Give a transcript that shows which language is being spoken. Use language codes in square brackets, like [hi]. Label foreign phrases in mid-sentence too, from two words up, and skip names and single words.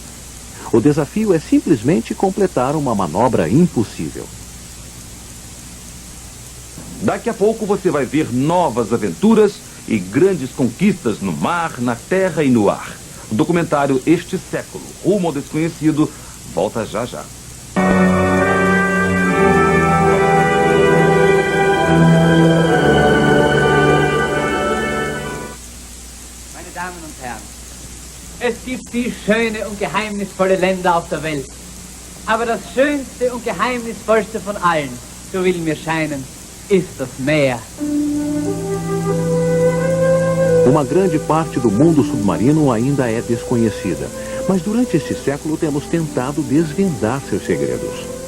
[pt] O desafio é simplesmente completar uma manobra impossível. Daqui a pouco você vai ver novas aventuras e grandes conquistas no mar, na terra e no ar. O documentário Este Século, Rumo ao Desconhecido, volta já já. [de] Meine Damen und Herren, es gibt die schöne und geheimnisvolle Länder auf der Welt. Aber das schönste und geheimnisvollste von allen, so will mir scheinen, ist das Meer. [pt] Uma grande parte do mundo submarino ainda é desconhecida, mas durante este século temos tentado desvendar seus segredos.